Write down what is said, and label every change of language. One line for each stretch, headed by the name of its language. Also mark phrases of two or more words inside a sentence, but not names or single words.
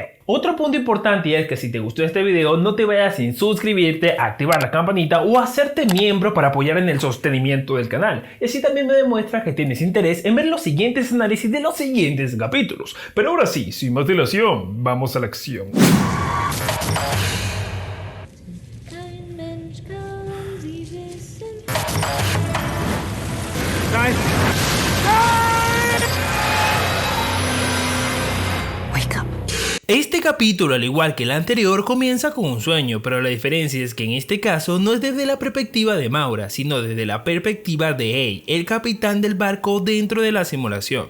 Spanish: Otro punto importante es que si te gustó este video no te vayas sin suscribirte, activar la campanita o hacerte miembro para apoyar en el sostenimiento del canal. Y así también me demuestra que tienes interés en ver los siguientes análisis de los siguientes capítulos. Pero ahora sí, sin más dilación, vamos a la acción.
German: Kein Mensch kann sie wissen. Nein!
English: Wake up.
Spanish: Este capítulo, al igual que el anterior, comienza con un sueño, pero la diferencia es que en este caso no es desde la perspectiva de Maura, sino desde la perspectiva de Ace, el capitán del barco dentro de la simulación.